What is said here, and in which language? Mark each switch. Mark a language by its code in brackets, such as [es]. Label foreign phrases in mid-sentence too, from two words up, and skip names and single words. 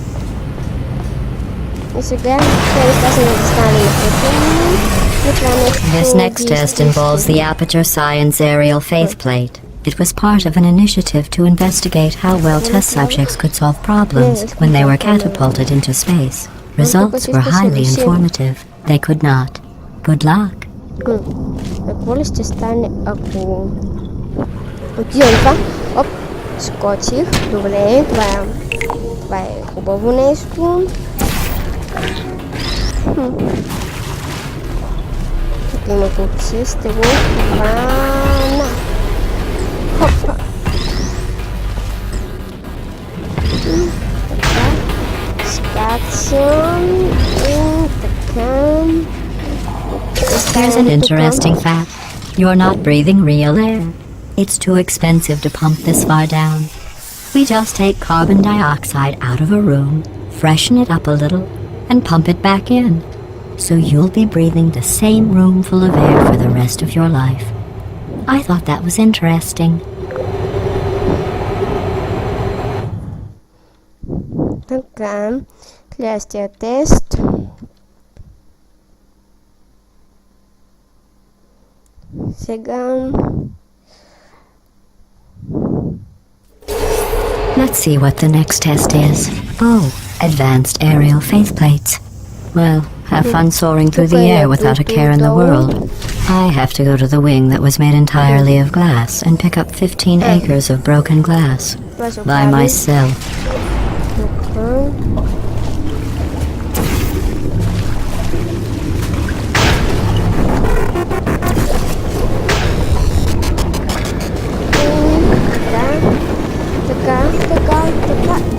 [bg] И сега те са застанали на [en] This next test involves the Aperture Science Aerial Faith Plate. It was part of an initiative to investigate how well test subjects could solve problems when they were catapulted into space. Results were highly informative. They could not. Good luck. [bg] Какво ли ще стане, ако отивам това? Оп, скочих. Добре, това е хубаво нещо. Тук има купче, ще го хвана. Хопа. Така. Скачам. И така. [en] Here's an interesting fact. You're not breathing real air. It's too expensive to pump this far down. We just take carbon dioxide out of a room, freshen it up a little, and pump it back in. So you'll be breathing the same room full of air for the rest of your life. I thought that was interesting. [bg] Така, следващия тест. Сега... [en] Let's see what the next test is. Oh, advanced aerial faceplates. Well, have fun soaring through the air without a care in the world. I have to go to the wing that was made entirely of glass and pick up 15 acres of broken glass. By myself. [bg] Така.